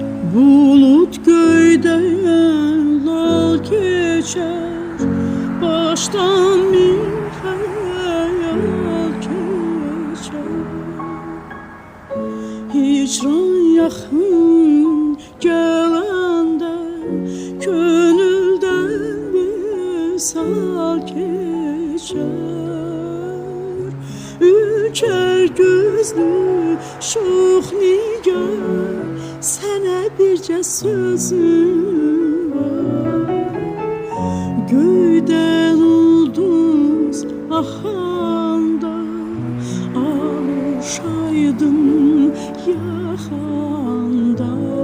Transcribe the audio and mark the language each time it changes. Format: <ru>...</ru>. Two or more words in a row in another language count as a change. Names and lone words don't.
<tr>Bulut göyden lal geçer, baştan bir hayal geçer. Hicran yakın gelende gönülden misal geçer.</tr> <az>Ülker gözlü şox nigar, sənə bircə sözüm var. Göydən ulduz axanda alışaydım yaxanda.</az>